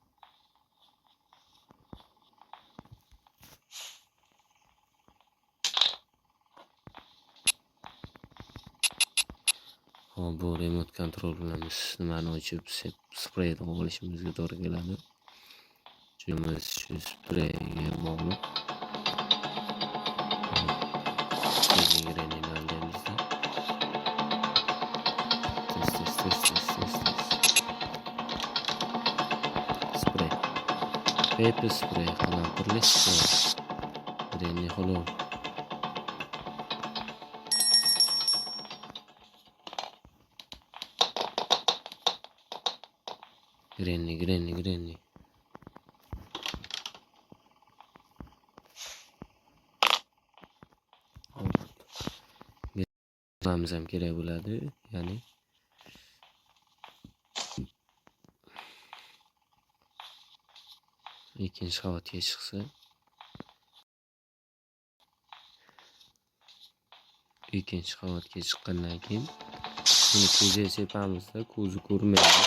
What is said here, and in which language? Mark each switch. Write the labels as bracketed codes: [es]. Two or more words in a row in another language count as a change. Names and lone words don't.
[uz] Hop, bu [en] remote control [uz] bilan biz nimani ochib, spreyni olishimizga to'g'ri keladi. Chunimiz shu spreyga bog'liq. [en] Paper spray, [uz] qalampirli spray. [en] Granny hello. Granny. [uz] Vamiz ham kerak bo'ladi, ya'ni ikkinchi qavatga chiqsa, ikkinchi qavatga chiqqandan keyin buni ko'zga sepamizda, ko'zi ko'rmaydi.